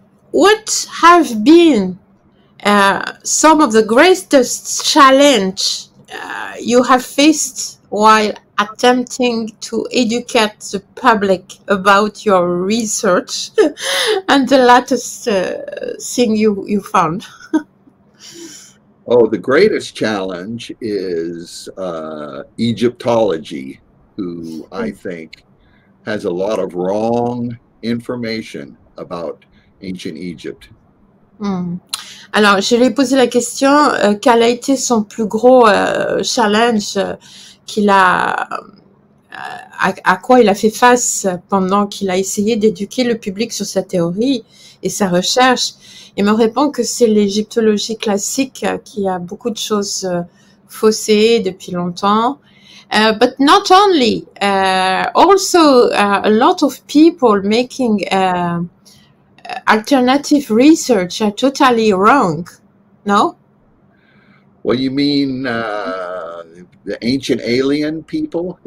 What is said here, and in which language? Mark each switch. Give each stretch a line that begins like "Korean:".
English: What have been some of the greatest challenge you have faced while attempting to educate the public about your research and the latest thing you found? Oh, the greatest challenge is Egyptology, who I think has a lot of wrong information about ancient Egypt.
French: Alors, je lui ai posé la question, quel a été son plus gros challenge qu'il a, à quoi il a fait face pendant qu'il a essayé d'éduquer le public sur sa théorie et sa recherche. Il me répond que c'est l'égyptologie classique qui a beaucoup de choses faussées depuis longtemps.
English: But not only, also a lot of people making alternative research are totally wrong, no? Well, you mean the ancient alien people?